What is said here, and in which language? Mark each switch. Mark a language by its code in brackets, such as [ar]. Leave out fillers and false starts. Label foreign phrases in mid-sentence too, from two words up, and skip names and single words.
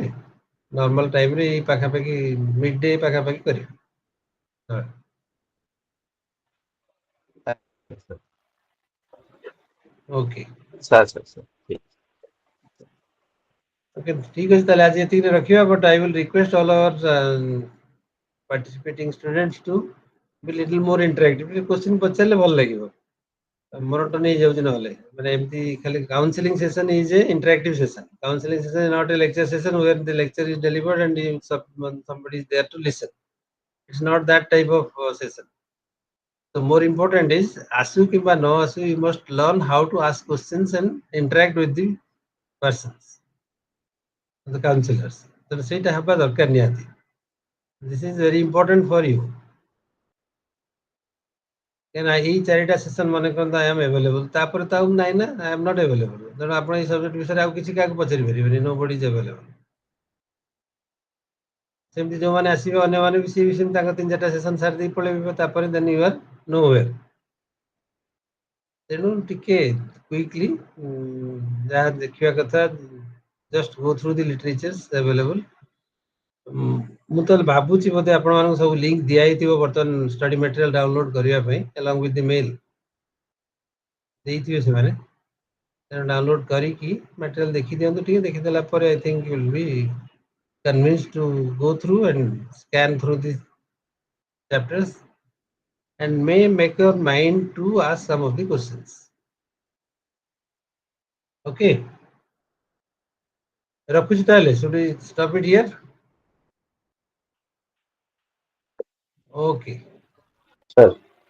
[en] normal timeରେ [or] ଏଇ ପାଖାପାଖି [en] mid day [or] ପାଖାପାଖି କରିବେ। ହଁ ଓକେ ସାର୍। ଓକେ ଠିକ ଅଛି ତାହେଲେ ଆଜି ଏତିକିରେ ରଖିବା। [en] but I will request all our participating students to be little more interactive। [or] କ୍ୱେଶ୍ଚିନ ପଚାରିଲେ ଭଲ ଲାଗିବ, ମନୋଟନ ହେଇଯାଉଛି ନହେଲେ। ମାନେ ଏମିତି ଖାଲି [en] counselling session is a interactive session. counselling session is not a lecture session where the lecture is delivered and somebody is there to listen। It's not that type of session। So more important is asu kimba no asu, you must learn how to ask questions and interact with the persons, the counselors। [or] ତ ସେଇଟା ହେବା ଦରକାର ନିହାତି। [en] This is very important for you। [or] କାହିଁକିନା ଏଇ 4ଟା ସେସନ ମନେ କରନ୍ତୁ [en] I am available, [or] ତାପରେ ତ ଆଉ ନାହିଁ ନା, [en] I am not available. [or] ତେଣୁ ଆପଣ ଏଇ ସବଜେକ୍ଟ ବିଷୟରେ ଆଉ କିଛି କାହାକୁ ପଚାରି ପାରିବେନି, [en] nobody is available. [or] ସେମିତି ଯୋଉମାନେ ଆସିବେ ଅନ୍ୟମାନେ ବି ସିଏ ବି ସେମିତି ତାଙ୍କ 3-4ଟା ସେସନ ସାରି ଦେଇ ପଳେଇବେ, ତାପରେ [en] then you are nowhere. [or] ତେଣୁ ଟିକେ କ୍ୱିକଲି ଯାହା ଦେଖିବା କଥା [en] just go through the literatures available. [or] ମୁଁ ତ ଭାବୁଛି ବୋଧେ ଆପଣମାନଙ୍କୁ ସବୁ ଲିଙ୍କ ଦିଆହେଇଥିବ ବର୍ତ୍ତମାନ [en] study material download [or] କରିବା ପାଇଁ [en] along with the mail [or] ଦେଇଥିବେ ସେମାନେ। ତେଣୁ ଡାଉନଲୋଡ କରିକି ମେଟେରିଆଲ ଦେଖିଦିଅନ୍ତୁ। ଟିକେ ଦେଖିଦେଲା ପରେ [en] I think you will be convinced to go through and scan through the chapters and may make your mind to ask some of the questions। [or] Okay, ରଖୁଛି ତାହେଲେ। [en] should we stop it here? Okay [or] ସାର୍